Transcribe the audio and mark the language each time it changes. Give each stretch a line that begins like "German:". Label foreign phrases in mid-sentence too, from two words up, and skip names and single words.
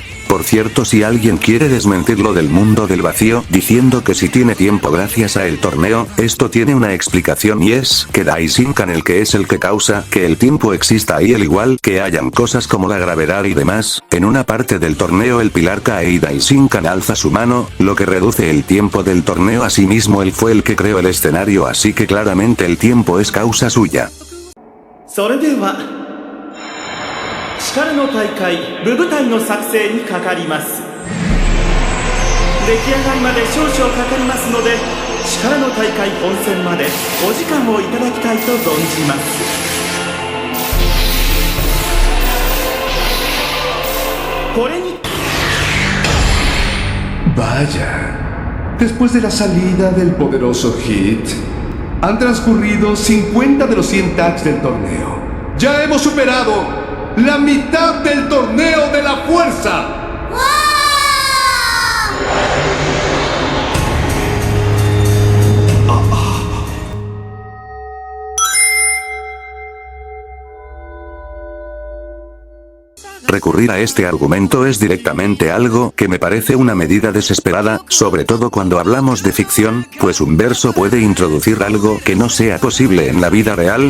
Spanish: Por cierto, si alguien quiere desmentir lo del mundo del vacío, diciendo que si tiene tiempo gracias a el torneo, esto tiene una explicación, y es que Daishinkan el que es el que causa que el tiempo exista ahí, al igual que hayan cosas como la gravedad y demás. En una parte del torneo el pilar cae y Daishinkan alza su mano, lo que reduce el tiempo del torneo. Asimismo él fue el que creó el escenario, así que claramente el tiempo es causa suya.
Japanese: 力の大会部舞台の作成にかかります。出来上がりまで少々かかりますので、力の大会本戦までお時間をいただきたいと存じます。これに
Spanish: Vaya, después de la salida del poderoso Hit, han transcurrido 50 de los 100 tags del torneo. ¡Ya hemos superado la mitad del torneo de la fuerza! Recurrir a este argumento es directamente algo que me parece una medida desesperada, sobre todo cuando hablamos de ficción, pues un verso puede introducir algo que no sea posible en la vida real.